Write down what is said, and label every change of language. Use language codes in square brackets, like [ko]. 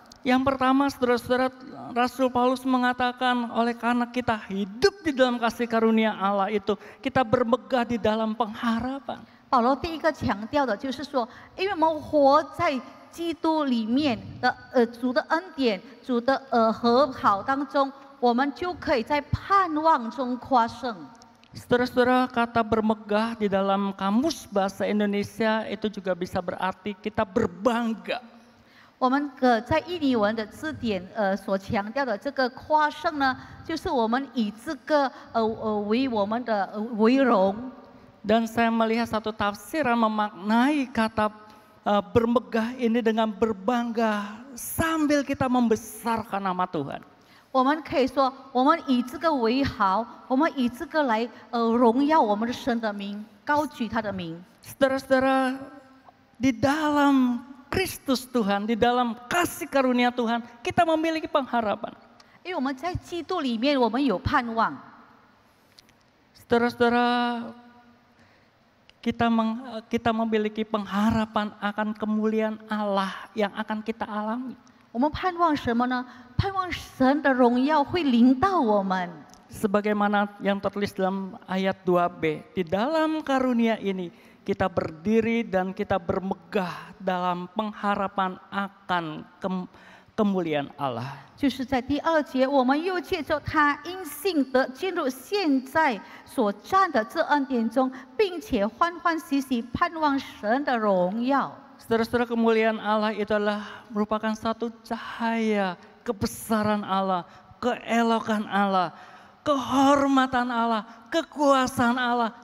[id] Yang pertama, saudara-saudara, Rasul Paulus mengatakan oleh karena kita hidup di dalam kasih karunia Allah itu, kita bermegah di dalam pengharapan. [zh] 保罗第一个强调的就是说，因为我们活在基督里面的主的恩典、主的和好当中，我们就可以在盼望中夸胜。 [id] Saudara-saudara, kata bermegah di dalam kamus bahasa Indonesia itu juga bisa berarti kita berbangga. [zh] 我们在印尼文的字典所强调的这个夸胜呢，就是我们以这个为我们的为荣。 [id] Dan saya melihat satu tafsiran memaknai kata bermegah ini dengan berbangga sambil kita membesarkan nama Tuhan. [zh] 我们可以说，我们以这个为豪，我们以这个来荣耀我们的神的名，高举他的名。 [id] Saudara-saudara, di dalam Kristus Tuhan, di dalam kasih karunia Tuhan, kita memiliki pengharapan. [zh] 因为我们在基督里面，我们有盼望。 [id] Saudara-saudara, kita memiliki pengharapan akan kemuliaan Allah yang akan kita alami. [zh] 我们盼望什么呢？盼望神的荣耀会临到我们。 [id] Sebagaimana yang tertulis dalam ayat 2b, di dalam karunia ini kita berdiri dan kita bermegah dalam pengharapan akan kemuliaan Allah. [zh] 就是在第二节，我们又借着他因信得进入现在所站的这恩典中，并且欢欢喜喜盼望神的荣耀。 [id] Saudara-saudara, kemuliaan Allah itu adalah merupakan satu cahaya kebesaran Allah, keelokan Allah, kehormatan Allah, kekuasaan Allah.